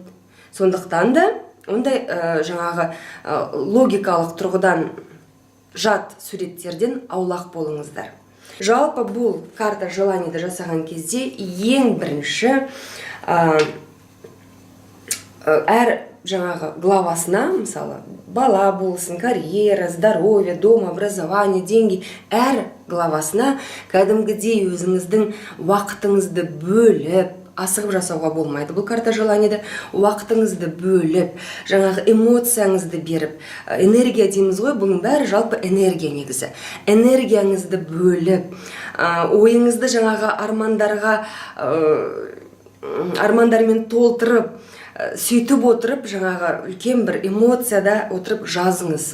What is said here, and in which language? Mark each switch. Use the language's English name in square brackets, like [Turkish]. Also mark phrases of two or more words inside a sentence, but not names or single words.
[Kazakh] Сондықтан да ондай жаңағы логикалық тұрғыдан жат суреттерден аулақ болыңыздар. Жалпы бұл карта желаниеді жасаған кезде ең бірінші әр жаңағы главасына, мысалы, бала болсын, [Russian] карьера, здоровье, дом, образование, деньги, [Kazakh] әр главасына кәдімгідей өзіңіздің уақытыңызды бөліп, асығып жасауға болмайды. Бұл карта желаниеді уақытыңызды бөліп, жаңағы эмоцияңызды беріп, энергия дейміз ғой, бұның бәрі жалпы энергия негізі. Энергияңызды бөліп, ойыңызды жаңағы армандармен толтырып, сөйтіп отырып, жаңағы үлкен бір эмоцияда отырып жазыңыз.